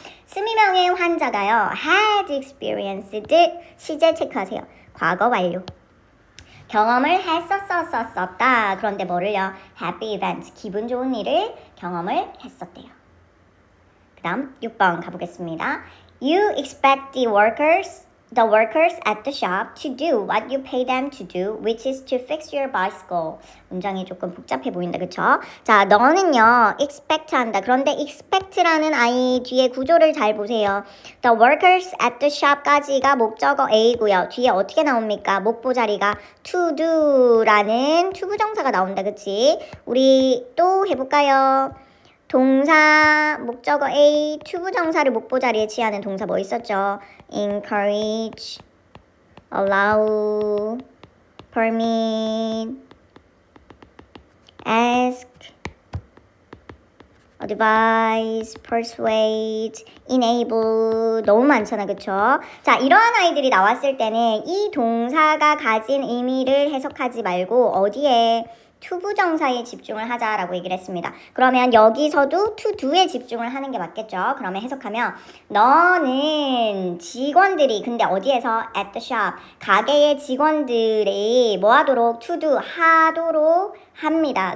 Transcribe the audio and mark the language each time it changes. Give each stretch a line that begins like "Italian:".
Korean: 20명의 환자가요.
English: had experienced
Korean: 시제 체크하세요. 과거 완료. 경험을 했었다. 그런데 뭐를요?
English: happy events,
Korean: 기분 좋은 일을 경험을 했었대요. 그 다음 6번 가보겠습니다.
English: You expect the workers at the shop to do what you pay them to do, which is to fix your bicycle.
Korean: 문장이 조금 복잡해 보인다, 그쵸? 자, 너는요, expect 한다. 그런데 expect라는 I 뒤에 구조를 잘 보세요.
English: The workers at the shop
Korean: 까지가 목적어 A고요. 뒤에 어떻게 나옵니까? 목보자리가 to do라는 투부정사가 나온다, 그치? 우리 또 해볼까요? 동사 목적어 A 투부정사를 목보자리에 취하는 동사 뭐 있었죠?
English: encourage, allow, permit, ask, advise, persuade, enable
Korean: 너무 많잖아, 그쵸? 자, 이러한 아이들이 나왔을 때는 이 동사가 가진 의미를 해석하지 말고 어디에 투부정사에 집중을 하자라고 얘기를 했습니다. 그러면 여기서도 to do에 집중을 하는 게 맞겠죠. 그러면 해석하면 너는 직원들이 근데 어디에서
English: at the shop
Korean: 가게의 직원들이 뭐 하도록 to do 하도록 합니다.